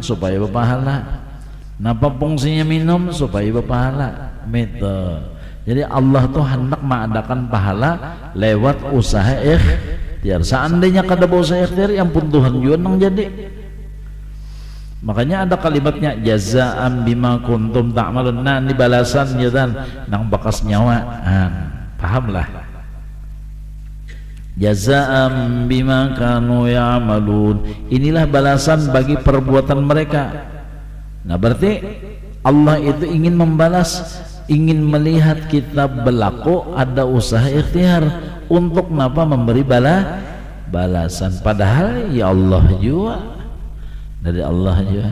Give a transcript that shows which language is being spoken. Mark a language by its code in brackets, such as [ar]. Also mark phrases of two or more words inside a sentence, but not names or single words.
[id] Supaya berpahala. Napa fungsinya minum? Supaya berpahala. Jadi Allah tuh hendak mengadakan pahala lewat usaha ikhtiar. [bjn] Seandainya kada berusaha ikhtiar, yang pun Tuhan juga nang jadi. [id] Makanya ada kalimatnya [ar] جزاء بما كنتم تعملون. [bjn] Nah, ini balasan ya dan nang bakas nyawa. [ar] Pahamlah. جزاء بما كانوا يعملون. [id] Inilah balasan bagi perbuatan mereka. Nah, berarti Allah itu ingin membalas, ingin melihat kita berlaku ada usaha ikhtiar untuk apa memberi balasan. Padahal ya Allah juga, dari Allah juga.